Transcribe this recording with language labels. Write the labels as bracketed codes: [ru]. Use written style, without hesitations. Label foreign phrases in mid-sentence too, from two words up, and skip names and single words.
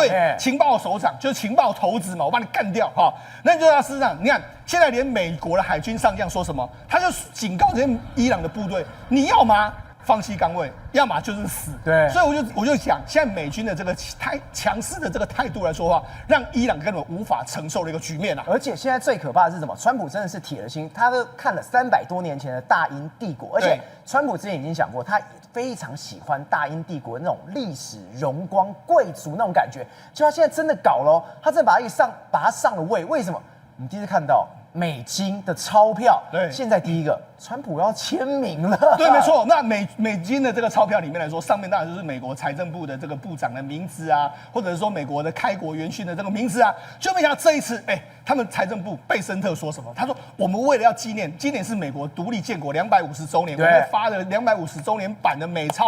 [zh] 對，情報首長就是情報頭子嘛，我把你幹掉哈。那你就要事實上，你看現在連美國的海軍上將說什麼，他就警告這些伊朗的部隊，你要嗎？放棄崗位，要麼就是死。對，所以我就講，現在美軍的這個太強勢的這個態度來說的話，讓伊朗根本無法承受的一個局面啊。而且現在最可怕的是什麼？川普真的是鐵了心，他都看了300多年前的大英帝國，而且川普之前已經講過，他非常喜歡大英帝國的那種歷史榮光、貴族那種感覺。就他現在真的搞了，他真的把他上了位。為什麼？你第一次看到美金的鈔票。对，现在第一个，川普要簽名了。对，没錯。那美金的這個鈔票裡面來說，上面當然就是美國財政部的這個部長的名字啊，或者是說美國的開國元勳的這個名字啊。就沒想到這一次，他們財政部貝森特說什麼？他說我們為了要紀念，今年是美國獨立建國250週年，我們發了250週年版的美鈔。